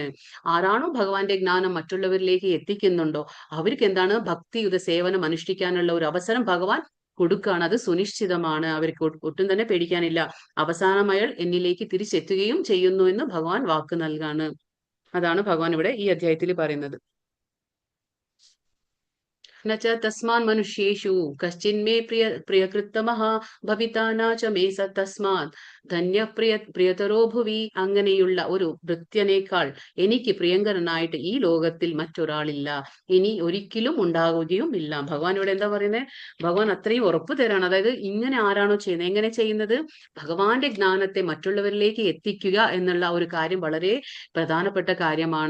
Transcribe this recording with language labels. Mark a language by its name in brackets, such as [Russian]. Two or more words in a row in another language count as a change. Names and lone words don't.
[Malayalam] ആരാണോ ഭഗവാന്റെ ജ്ഞാനം മറ്റുള്ളവരിലേക്ക് എത്തിക്കുന്നുണ്ടോ അവർക്ക് എന്താണ് ഭക്തിയുടെ സേവനം അനുഷ്ഠിക്കാനുള്ള ഒരു അവസരം ഭഗവാൻ കൊടുക്കുകയാണ്. അത് സുനിശ്ചിതമാണ്, അവർക്ക് ഒട്ടും തന്നെ പേടിക്കാനില്ല. അവസാനം അയാൾ എന്നിലേക്ക് തിരിച്ചെത്തുകയും ചെയ്യുന്നു എന്ന് ഭഗവാൻ വാക്ക് നൽകാണ്. അതാണ് ഭഗവാൻ ഇവിടെ ഈ അധ്യായത്തിൽ പറയുന്നത്. [Sanskrit] न च तस्मान् मनुष्येषु कश्चिन्मे പ്രിയകൃത്തമഃ ഭവിതാ ന ച മേ തസ്മാത് ധന്യ പ്രിയതരോ ഭുവി. [Malayalam] അങ്ങനെയുള്ള ഒരു ഭൃത്യനേക്കാൾ എനിക്ക് പ്രിയങ്കരനായിട്ട് ഈ ലോകത്തിൽ മറ്റൊരാളില്ല, ഇനി ഒരിക്കലും ഉണ്ടാവുകയും ഇല്ല. ഭഗവാൻ ഇവിടെ എന്താ പറയുന്നത്, ഭഗവാൻ അത്രയും ഉറപ്പ് തരാണ്. അതായത് ഇങ്ങനെ ആരാണോ ചെയ്യുന്നത്, എങ്ങനെ ചെയ്യുന്നത്, ഭഗവാന്റെ ജ്ഞാനത്തെ മറ്റുള്ളവരിലേക്ക് എത്തിക്കുക എന്നുള്ള ഒരു കാര്യം വളരെ പ്രധാനപ്പെട്ട കാര്യമാണ്.